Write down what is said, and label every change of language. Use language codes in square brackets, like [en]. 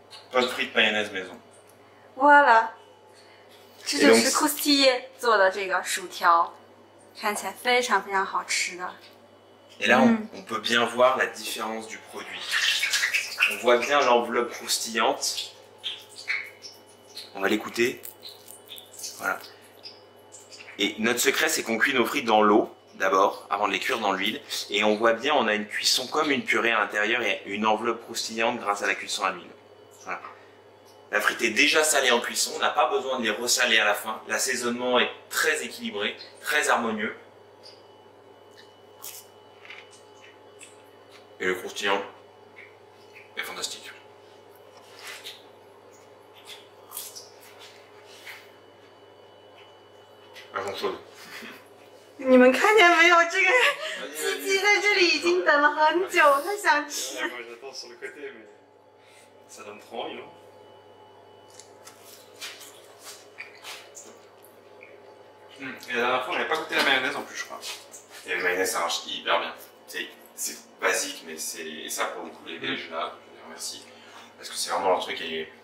[fr] Pas de frites mayonnaise maison. [zh] Voilà，这就哎是 Croustille 做的这个薯条，看起来非常非常好吃的。 [fr] Et là, on peut bien voir la différence du produit. On voit bien l'enveloppe croustillante. On va l'écouter. Voilà. Et notre secret, c'est qu'on cuit nos frites dans l'eau, d'abord, avant de les cuire dans l'huile. Et on voit bien, on a une cuisson comme une purée à l'intérieur et une enveloppe croustillante grâce à la cuisson à l'huile. Voilà. La frite est déjà salée en cuisson, on n'a pas besoin de les ressaler à la fin. L'assaisonnement est très équilibré, très harmonieux. Et le croustillant est fantastique. Pas grand chose. [zh] 你们看见没有？这个鸡鸡在这里已经等了很久，它想吃。 [fr] Moi j'attends sur le côté, mais ça donne trop envie, non? Et la dernière fois, on n'avait pas goûté la mayonnaise en plus, je crois. Et le mayonnaise, ça marche hyper bien. C'est basique, mais c'est ça pour le coup, les Belges là, je les remercie. Parce que c'est vraiment leur truc. Et...